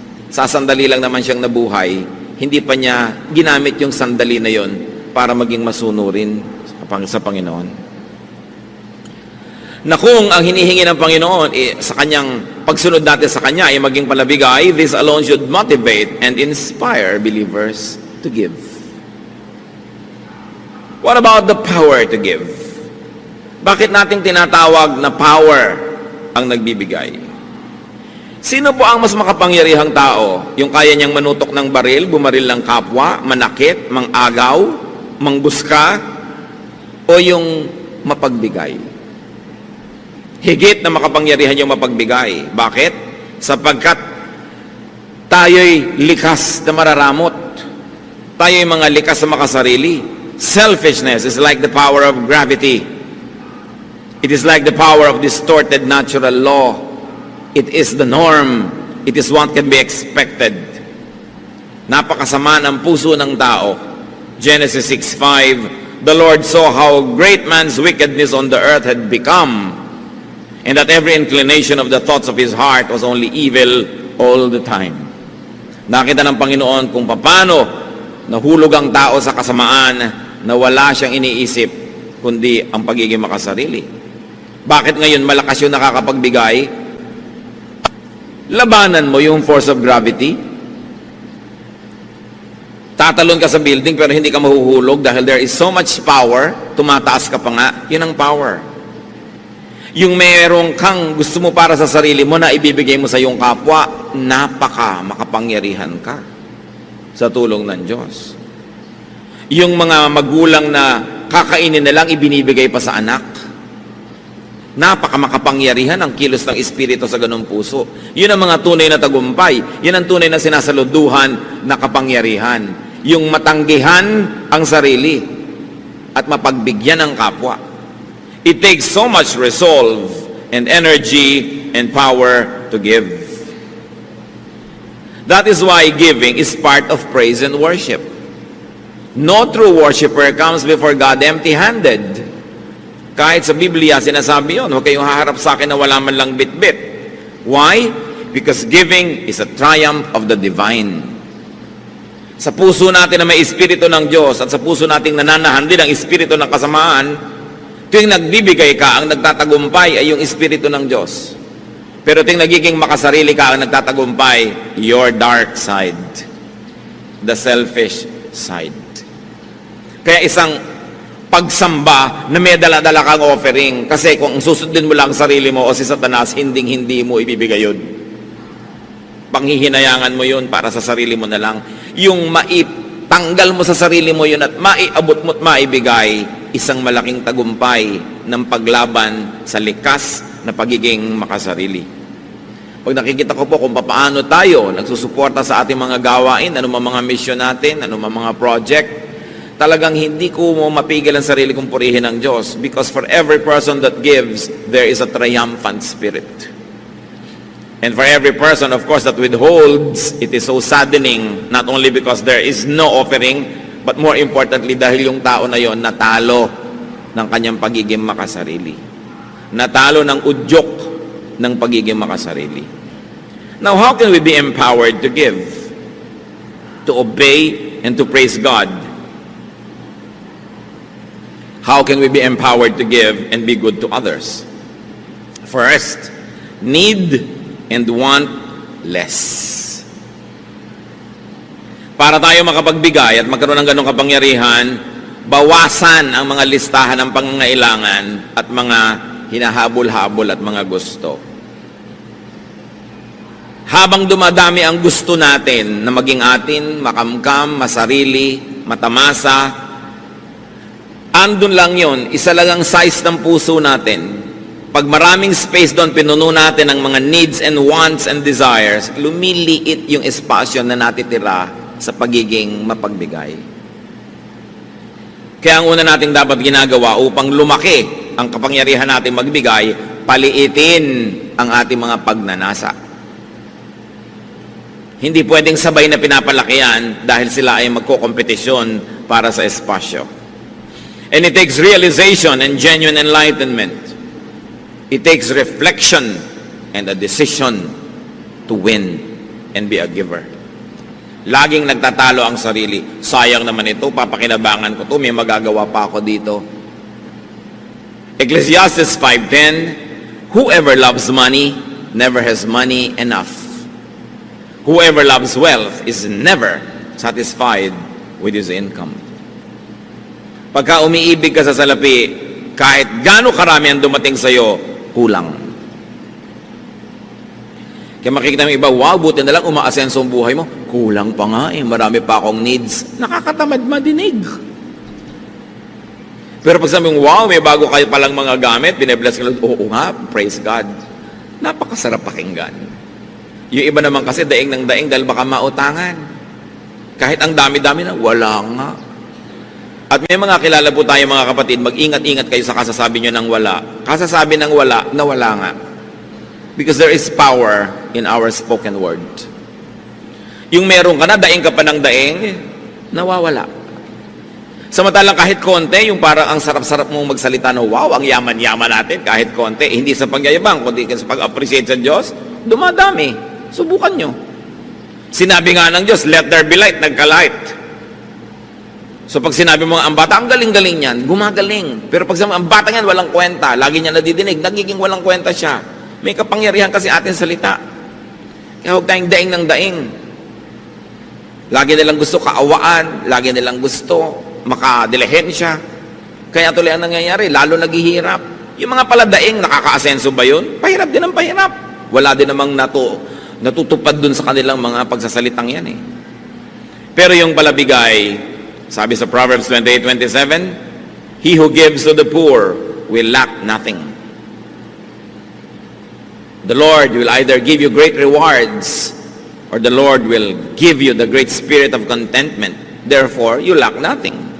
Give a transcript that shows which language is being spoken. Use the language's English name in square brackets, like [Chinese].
[Filipino] Sasandali lang naman siyang nabuhay, hindi pa niya ginamit yung sandali na yon para maging masunurin sa Panginoon. Na kung ang hinihingi ng Panginoon sa kanyang pagsunod natin sa Kanya ay maging palabigay, [English] this alone should motivate and inspire believers to give. What about the power to give? [Filipino] Bakit natin tinatawag na power ang nagbibigay? Sino po ang mas makapangyarihang tao? Yung kaya niyang manutok ng baril, bumaril ng kapwa, manakit, mangagaw, mangbuska, o yung mapagbigay? Higit na makapangyarihan yung mapagbigay. Bakit? Sapagkat tayo'y likas na mararamot. Tayo'y mga likas na makasarili. [English] Selfishness is like the power of gravity. It is like the power of distorted natural law. It is the norm. It is what can be expected. [Filipino] Napakasama ng puso ng tao. [English] Genesis 6:5, the Lord saw how great man's wickedness on the earth had become, and that every inclination of the thoughts of his heart was only evil all the time. [Filipino] Nakita ng Panginoon kung paano nahulog ang tao sa kasamaan na wala siyang iniisip kundi ang pagiging makasarili. Bakit ngayon malakas yung nakakapagbigay? Labanan mo yung [English] force of gravity. [Filipino] Tatalon ka sa building pero hindi ka mahuhulog dahil [English] there is so much power, [Filipino] tumataas ka pa nga, yun ang power. Yung merong kang gusto mo para sa sarili mo na ibibigay mo sa iyong kapwa, makapangyarihan ka sa tulong ng Diyos. Yung mga magulang na kakainin na lang, ibinibigay pa sa anak. Napakamakapangyarihan ang kilos ng Espiritu sa ganung puso. Yun ang mga tunay na tagumpay. Yun ang tunay na sinasaluduhan na kapangyarihan. Yung matanggihan ang sarili at mapagbigyan ang kapwa. [English] It takes so much resolve and energy and power to give. That is why giving is part of praise and worship. No true worshiper comes before God empty-handed. [Filipino] Kahit sa Biblia, sinasabi yun, huwag kayong haharap sa akin na wala man lang bit-bit. [English] Why? Because giving is a triumph of the divine. [Filipino] Sa puso natin na may Espiritu ng Diyos at sa puso nating nananahan din ang Espiritu ng kasamaan, tuwing nagbibigay ka, ang nagtatagumpay ay yung Espiritu ng Diyos. Pero tuwing nagiging makasarili ka, ang nagtatagumpay, [English] your dark side, the selfish side. [Filipino] Kaya isang pagsamba na may dala-dala kang offering. Kasi kung susundin mo lang sarili mo o si Satanas, hindi mo ibibigay yun. Panghihinayangan mo yun para sa sarili mo na lang. Yung maitanggal mo sa sarili mo yun at maiabot mo at maibigay, isang malaking tagumpay ng paglaban sa likas na pagiging makasarili. Pag nakikita ko po kung paano tayo nagsusuporta sa ating mga gawain, anumang mga mission natin, anumang mga project, talagang hindi ko mo mapigil ang sarili kong purihin ng Diyos, [English] because for every person that gives, there is a triumphant spirit. And for every person, of course, that withholds, it is so saddening, not only because there is no offering, but more importantly, [Filipino] dahil yung tao na yon natalo ng kanyang pagiging makasarili. Natalo ng udyok ng pagiging makasarili. [English] Now, how can we be empowered to give, to obey, and to praise God? How can we be empowered to give and be good to others? First, need and want less. [Filipino] Para tayo makapagbigay at magkaroon ng ganong kapangyarihan, bawasan ang mga listahan ng pangangailangan at mga hinahabol-habol at mga gusto. Habang dumadami ang gusto natin na maging atin, makamkam, masarili, matamasa, andun lang yon, isa lang ang size ng puso natin. Pag maraming space doon, pinuno natin ang mga [English] needs and wants and desires, [Filipino] lumiliit yung espasyo na natitira sa pagiging mapagbigay. Kaya ang una nating dapat ginagawa upang lumaki ang kapangyarihan natin magbigay, paliitin ang ating mga pagnanasa. Hindi pwedeng sabay na pinapalakihan dahil sila ay magkokompetisyon para sa espasyo. [English] And it takes realization and genuine enlightenment. It takes reflection and a decision to win and be a giver. [Filipino] Laging nagtatalo ang sarili. Sayang naman ito, papakinabangan ko ito, may magagawa pa ako dito. [English] Ecclesiastes 5:10, whoever loves money never has money enough. Whoever loves wealth is never satisfied with his income. [Filipino] Pagka umiibig ka sa salapi, kahit gaano karami ang dumating sa'yo, kulang. Kaya makikita mo iba, wow, buti na lang umaasenso ang buhay mo. Kulang pa nga eh, marami pa akong needs. Nakakatamad madinig. Pero pag sabi mo, wow, may bago kayo palang mga gamit, binibless ka lang, oo nga, praise God. Napakasarap pakinggan. Yung iba naman kasi daing ng daing dahil baka mautangan. Kahit ang dami-dami na, wala nga. At may mga kilala po tayo mga kapatid, mag-ingat-ingat kayo sa kasasabi nyo ng wala. Kasasabi ng wala, na wala nga. [English] Because there is power in our spoken word. [Filipino] Yung meron ka na, daing ka pa ng daing, nawawala. Samantalang kahit konti, yung parang ang sarap-sarap mong magsalita na, wow, ang yaman-yaman natin, kahit konti, hindi sa pagyayabang, kundi sa pag-appreciate sa Diyos, dumadami. Subukan nyo. Sinabi nga ng Diyos, [English] let there be light, [Filipino] nagka-light. So pag sinabi mo, ang bata, ang galing-galing niyan, gumagaling. Pero pag sinabi, ang bata niyan, walang kwenta, lagi niya nadidinig, nagiging walang kwenta siya. May kapangyarihan kasi ating salita. Kaya huwag tayong daing ng daing. Lagi nilang gusto kaawaan, lagi nilang gusto makadilihensya. Kaya tuloy ang nangyayari, lalo naghihirap. Yung mga paladaing, nakaka-asenso ba yun? Pahirap din ang pahirap. Wala din namang natutupad dun sa kanilang mga pagsasalitang yan eh. Pero yung palabigay, Sabi sa [English] Proverbs 28:27, he who gives to the poor will lack nothing. The Lord will either give you great rewards or the Lord will give you the great spirit of contentment. Therefore, you lack nothing.